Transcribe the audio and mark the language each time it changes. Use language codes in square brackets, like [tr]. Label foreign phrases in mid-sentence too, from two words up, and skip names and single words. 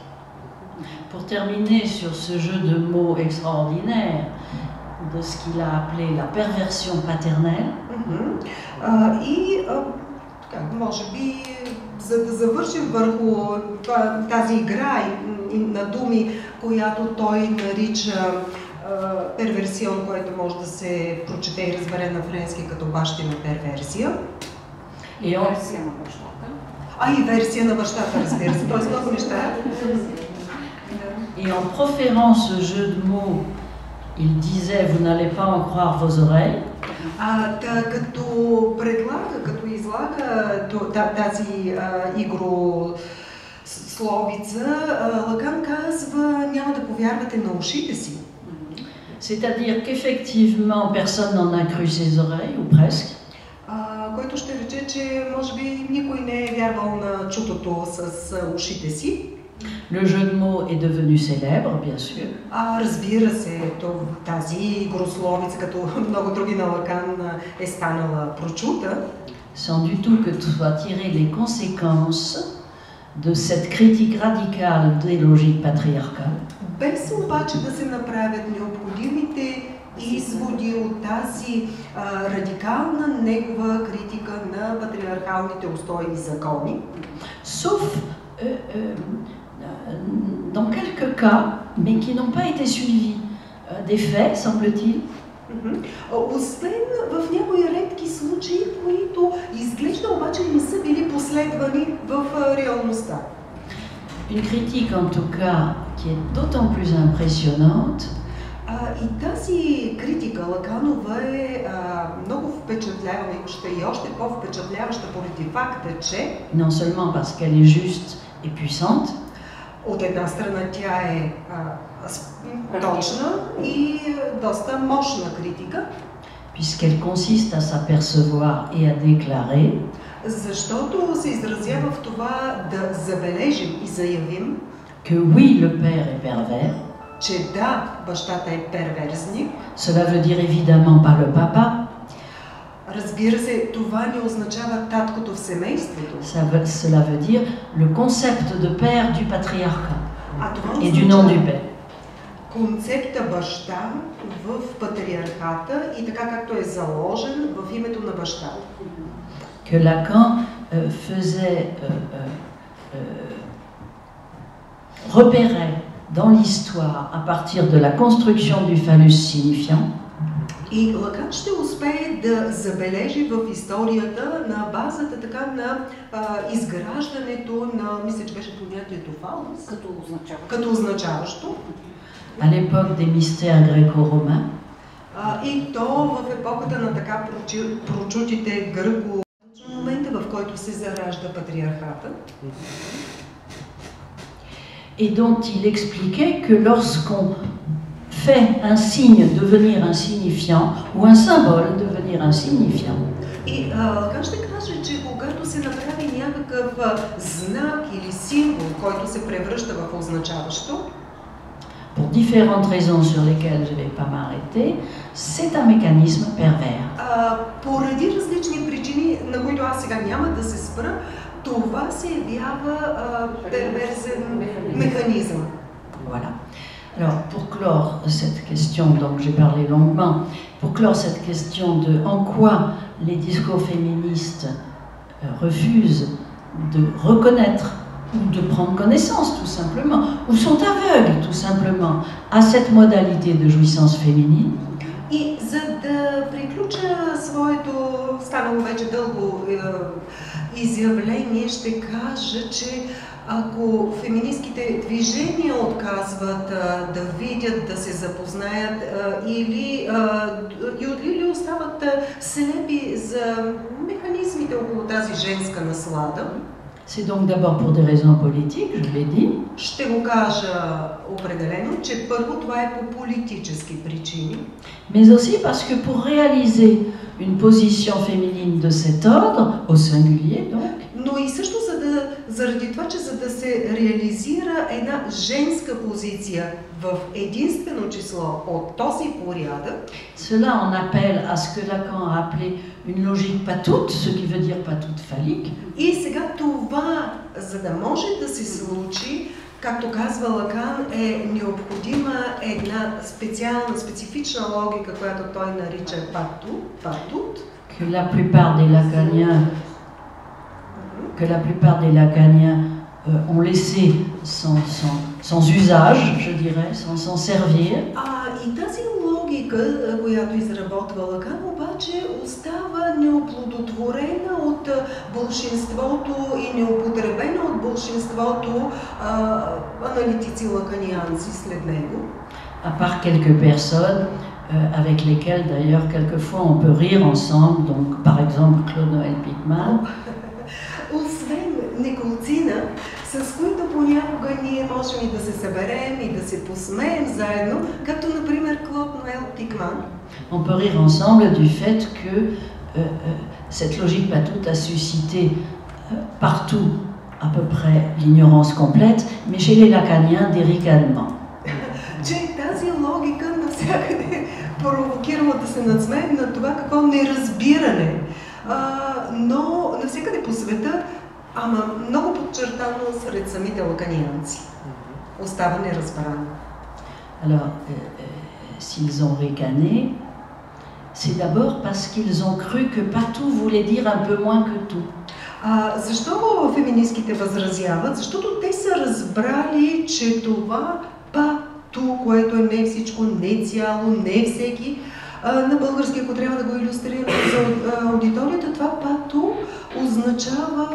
[fr] Pour terminer sur ce jeu de mots extraordinaire de ce qu'il a appelé la perversion paternelle. [bg] И може би, за да завършим върху тази игра на думи, която той нарича перверсион, което може да се прочете и разбере на френски като бащина перверсия. И версия на бащата. И версия на бащата, разбира се. Тоест много неща. [fr] Et en proférant ce jeu de mots, il disait, vous n'allez pas en croire vos oreilles. [bg] Като предлага, като излага тази игрословица, Лакан казва, няма да повярвате на ушите си. [fr] C'est-à-dire qu'effectivement, personne n'en a cru ses oreilles, ou presque. [bg] Което ще рече, че може би никой не е вярвал на чутото с ушите си. [fr] Le jeu de mots est devenu célèbre, bien sûr. [bg] Разбира се, тази игрословица, като много други на Лакан, е станала прочута. [fr] Sans du tout que tu sois tiré les conséquences de cette critique radicale des logiques patriarcales. [bg] Без обаче да се направят необходимите изводи от тази радикална негова критика на патриархалните устои и закони. [fr] Sauf dans quelques cas, mais qui n'ont pas été suivis des faits, semble-t-il. [bg] Освен в някои редки случаи, които изглежда обаче не са били последвани в реалността. [fr] Une critique en tout cas qui est d'autant plus impressionnante. [bg] И тази критика Лаканова е много впечатляваща и още по-впечатляваща поради факта, че [fr] non seulement parce qu'elle est juste et puissante, [bg] от една страна тя е точна и доста мощна критика, [fr] puisqu'elle consiste à s'apercevoir et à déclarer, [bg] защото се изразява в това да забележим и заявим, [fr] que oui, le père est pervers. [bg] Че да, бащата е перверзник. [fr] Cela veut dire évidemment pas le papa. [bg] Разбира се, това не означава таткото в семейството. [fr] Cela veut dire le concept de père du patriarcat et du nom du père. [bg] Концепта баща в патриархата и така както е заложен в името на баща. [fr] Que Lacan faisait repérait dans l'histoire à partir de la construction du phallus signifiant. [bg] И Лакан ще успее да забележи в историята на базата така на изграждането на, мисля, че беше понятието фалус, като означаващо. [fr] À l'époque des mystères gréco-romains. [bg] И то в епохата на така прочутите гърко, момента в който се заражда патриархата. [fr] Et dont il expliquait que lorsqu'on fait un signe devenir un signifiant ou un symbole devenir un signifiant. [bg] И как ще кажа, че когато се направи някакъв знак или символ, който се превръща в означаващо, [fr] pour différentes raisons sur lesquelles je ne vais pas m'arrêter, c'est un mécanisme pervers. [bg] Поради различни причини, на които аз сега няма да се спра, това се явява перверзен mécanisme. [fr] Voilà. Alors, pour clore cette question, donc j'ai parlé longuement, pour clore cette question de en quoi les discours féministes refusent de reconnaître ou de prendre connaissance tout simplement, ou sont aveugles tout simplement à cette modalité de jouissance féminine. [bg] И за да приключа своето станало вече дълго изявление, ще кажа, че ако феминистките движения отказват да видят, да се запознаят или остават слепи за механизмите около тази женска наслада, [fr] c'est donc d'abord pour des raisons politiques, je l'ai dit. [bg] Ще го кажа определено, че първо това е по политически причини. [fr] Mais aussi parce que pour réaliser une position féminine de cet ordre, au singulier donc, [bg] но и също заради това, че за да се реализира една женска позиция в единствено число от този порядък, [fr] cela en appelle à ce que Lacan a appelé une logique patoute, ce qui veut dire patoute phallique. [bg] И сега това, за да може да се случи, както казва Лакан, е необходима една специфична логика, която той нарича патут. [fr] Que la plupart des Lacaniens ont laissé sans usage, je dirais, sans s'en servir. [bg] И тази логика, която изработва Лакан, обаче остава неоплодотворена от болшинството и неупотребена от болшинството аналитици лаканианци след него. [fr] À part quelques personnes avec lesquelles d'ailleurs quelquefois on peut rire ensemble, donc par exemple Claude Noël Pickman. [bg] Освен неколцина, с които понякога ние можем и да се съберем и да се посмеем заедно, като например Клод Ноел Пикман. [fr] On peut rire ensemble du fait que cette logique patoute a suscité partout à peu près l'ignorance complète, mais chez les Lacaniens des ricanements. [bg] Че тази логика навсякъде провокирала да се надсмеем на това какво неразбиране. Но навсякъде по света, ама много подчертано сред самите лаканианци. Остава неразбрано. [fr] Alors, s'ils ont ricané, c'est d'abord parce qu'ils ont cru que patou voulait dire un peu moins que tout. [bg] Защо феминистките възразяват? Защото те са разбрали, че това пату, което е не всичко, не цяло, не всеки, на български, ако трябва да го илюстрираме за аудиторията, това пату означава